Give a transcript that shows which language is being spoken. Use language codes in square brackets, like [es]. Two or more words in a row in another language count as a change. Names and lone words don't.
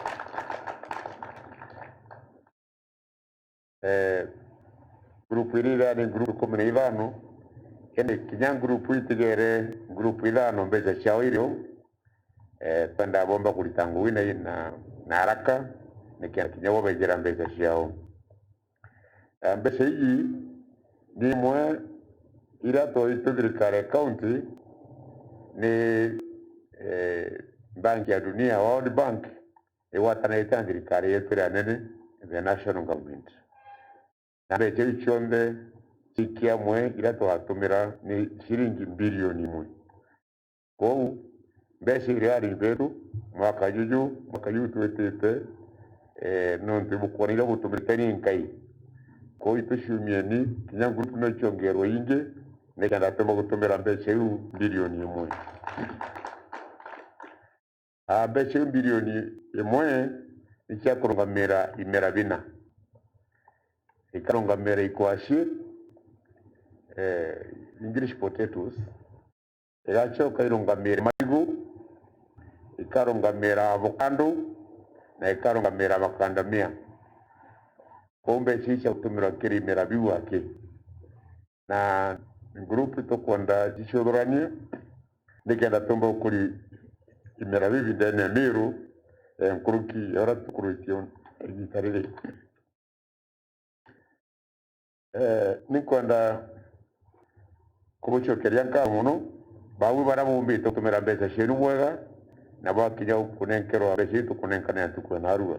[mer] Grupu iri ni grupu 15, yani kinya grupu itigere grupu ithano mbeca ciao irio twenda bomba kulitangu wina na haraka nikia kinya bobenjera mbeca ciao. Mbeca hii ni imwe ira twaitũ thirikari county ni banki ya dunia, World Bank igwatanĩte na thirikari yetu ĩrĩa nene, [en] the national government. [mer] Na mbeca icio cionthe cikia mwe ira twatũmĩra ni ciringi bilioni 1. Koguo mbeca iria ari mberu mwaka juju twitĩte nontu bukwonire gũtũmĩrĩte ni ngai. Koguo ituciumieni kinya grupu no ciongerwo ingi nikenda tũma gũtũmĩra mbeca iu bilioni 1. Mbeca iu bilioni 1 ni cia kũrũgamĩrĩra imera bina, ikarũgamĩrĩra ikwacĩ, [en] English potatoes, [mer] igacoka irũgamĩrĩra marigũ, ikarũgamĩrĩra avocado na ikarũgamĩrĩra macadamia. Koguo mbeca icio gũtũmĩra kĩrĩ imera biu aki, na grupu tukwenda cicũthũranie nikenda tumba ukuri imera bibi ndene Meru nkuruki ora tukurutio igita riri. Nikwenda kubucokeria nka muno bawe bara bumbite gutumira mbeca cienu bwega na bakinya kunenkerwa mbeca itu kunenkana tukwena arua.